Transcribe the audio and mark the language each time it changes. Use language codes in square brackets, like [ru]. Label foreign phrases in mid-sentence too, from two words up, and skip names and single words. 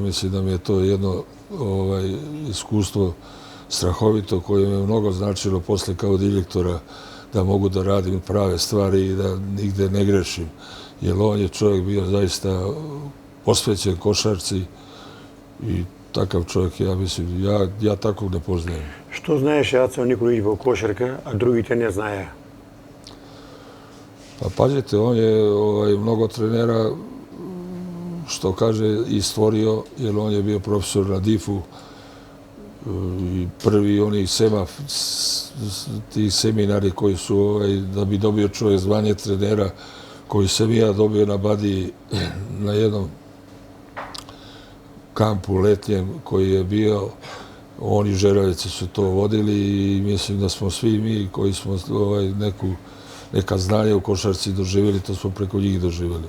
[sr] Mislim da mi je to jedno iskustvo strahovito koje mi je mnogo značilo posle kao direktora, da mogu da radim prave stvari i da nigde ne grešim. Jer on je čovjek bio zaista posvećen košarci i takav čovjek, ja mislim, ja takvog ne poznajem. [mk] Što знаеше Аца Николич во кошарка, а другите не знаеа? [sr] Pa pazite, on je mnogo trenera, što kaže, i stvorio, jer on je bio profesor na DIF-u i prvi oni ti seminari koji su, da bi dobio čovjek zvanje trenera, koji sam ja dobio na Badiji na jednom kampu letnjem koji je bio, oni Žeravice su to vodili i mislim da smo svi mi koji smo neka znanja u košarci doživjeli, to smo preko njih doživjeli.